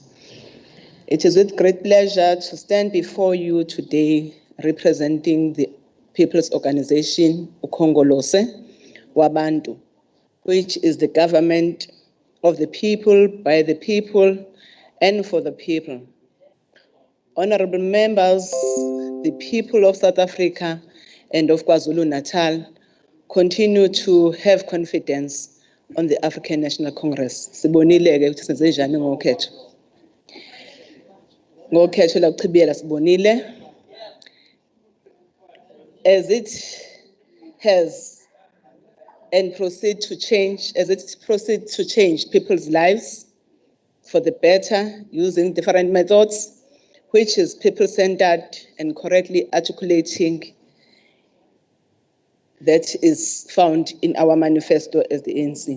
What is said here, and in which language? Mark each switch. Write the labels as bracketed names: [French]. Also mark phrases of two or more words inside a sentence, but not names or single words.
[English] It is with great pleasure to stand before you today representing the People's Organization, [Zulu] Ukhongolose Wabantu, [English] which is the government of the people, by the people, and for the people. Honorable members, the people of South Africa and of KwaZulu-Natal continue to have confidence on the African National Congress. [Zulu] Sibonile-ke ukuthi senze njani ngokhetho. Ngokhetho la kuchibiyela sibonile, [English] as it has and proceed to change, as it proceeds to change people's lives for the better using different methods, which is people-centered and correctly articulating that is found in our manifesto as the ANC.